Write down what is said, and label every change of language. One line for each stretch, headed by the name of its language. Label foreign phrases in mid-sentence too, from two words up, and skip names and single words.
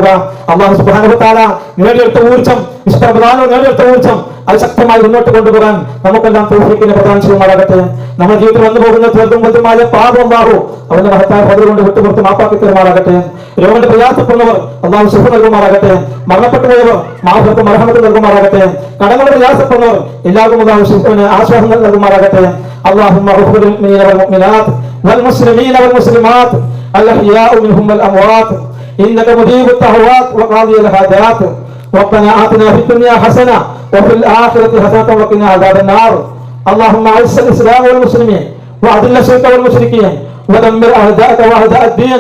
Arabic: الله سبحانه وتعالى
Malayalam: നേടിയെടുത്ത ഊർജ്ജം, നേടിയെടുത്ത ഊർജ്ജം അത് ശക്തമായി മുന്നോട്ട് കൊണ്ടുപോകാൻ നമുക്കെല്ലാം തൗഫീഖിനെ പ്രദാനം ചെയ്യുമാറാകട്ടെ. നമ്മുടെ ജീവിതത്തിൽ വന്നു പോകുന്ന ചെറുതും വലുതുമായ പാപം അല്ലാഹു അവന്റെ മഹത്തായ പദവി കൊണ്ട് വിട്ടുപുറത്ത് മാപ്പാക്കി തരുമാറാകട്ടെ. രോഗം പ്രയാസപ്പെടുന്നവർ അല്ലാഹു ശിഫ നൽകുമാറാകട്ടെ. മരണപ്പെട്ടു പോയവർ
Arabic: مغفرة مرحمة
Malayalam: നൽകുമാറാകട്ടെ. കടങ്ങളുടെ പ്രയാസപ്പെടുന്നവർ എല്ലാവർക്കും അല്ലാഹു ശിഫിന് ആശ്വാസങ്ങൾ നൽകുമാറാകട്ടെ.
Arabic: اللهم اغفر للمؤمنين والمؤمنات والمسلمين والمسلمات الأحياء منهم والأموات إنك مجيب الدعوات وقاضي الحاجات. ربنا آتنا في الدنيا حسنة وفي الآخرة حسنة وقنا عذاب النار. اللهم أعز الإسلام والمسلمين وأذل الشرك والمشركين ودمر أعداءك وأعداء الدين.